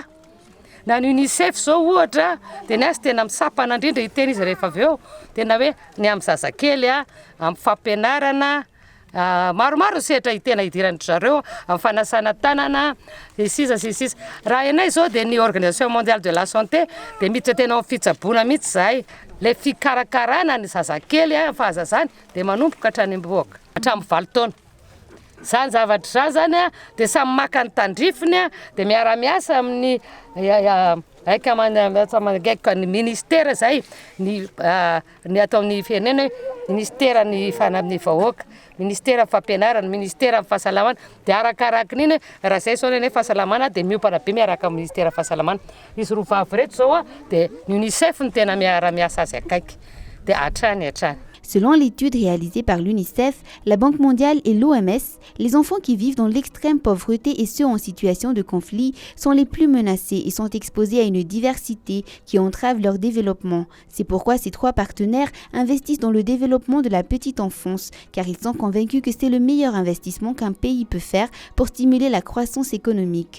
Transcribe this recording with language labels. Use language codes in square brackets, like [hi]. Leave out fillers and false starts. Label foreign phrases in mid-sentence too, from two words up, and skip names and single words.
[mg] Na ny UNICEF zao ohatra dia ny azy tena misapana indrindra hiteny izy rehefa avy eo tena hoe ny amin'ny zazakely amin'ny fampianarana maromaro sehatra tena idiran'ny zareo amin'ny fanasana tanana sisa. Raha ianay zao dia ny [fr] Organisation mondiale de la santé [mg] dia miditra tena amin'ny fitsaboana mihitsy zahay le fikarakarana ny zazakely fahazazany dia manomboka hatrany mboaka hatramin'ny 20 taona. Zany zavatra zany dia samy maka ny tandrifiny dia miara-miasa amin'ny aika ny ministera zay ny ataon'ny firenena hoe ministera ny fanam'ny vahoaka, ministera fampianarana, ministera fahasalamana dia arakarakin'iny raha zay zao ny fahasalamana dia miompana be miaraka amin'ny ministera fahasalamana. Izy roa vavy reto zao dia ny UNICEF ny tena miara-miasa azy akaiky dia hatrany. [fr] Selon l'étude réalisée par l'UNICEF, la Banque mondiale et l'OMS, les enfants qui vivent dans l'extrême pauvreté et ceux en situation de conflit sont les plus menacés et sont exposés à une diversité qui entrave leur développement. C'est pourquoi ces 3 partenaires investissent dans le développement de la petite enfance, car ils sont convaincus que c'est le meilleur investissement qu'un pays peut faire pour stimuler la croissance économique.